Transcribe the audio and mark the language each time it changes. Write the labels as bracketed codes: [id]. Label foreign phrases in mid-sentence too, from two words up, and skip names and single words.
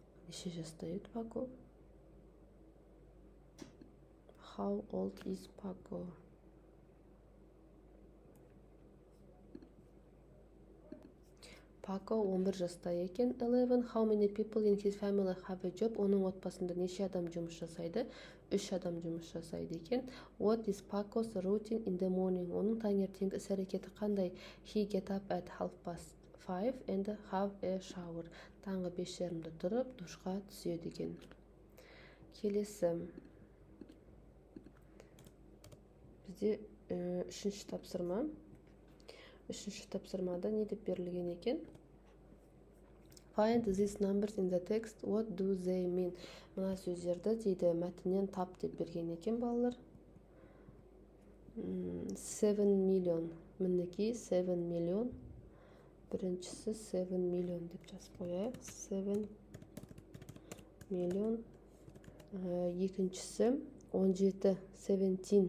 [kk] Неше жастайыт [en] Paco? How old is Paco? [kk] Paco 11 жаста екен. 11. [en] How many people in his family have a job? [kk] Оның отбасында неше адам жұмыс жасайды? 3 адам жұмыс жасайды екен. [en] What is Paco's routine in the morning? [kk] Оның таңертеңгі іс-әрекеті қандай? [en] He get up at 5:30 and have a shower. [kk] Таңғы 5:30-да тұрып, душқа түседі екен. Келесі. Бізде үшінші тапсырма. Үшінші тапсырмада не деп берілген екен? [en] Find these numbers in the text. What do they mean? [kk] Мына сөздерді дейді мәтіннен тап деп берген екен балалар. 7 million. Мінекей 7 million. Біріншісі 7 million деп жазып қояйық. 7 million. Екіншісі 17. 17.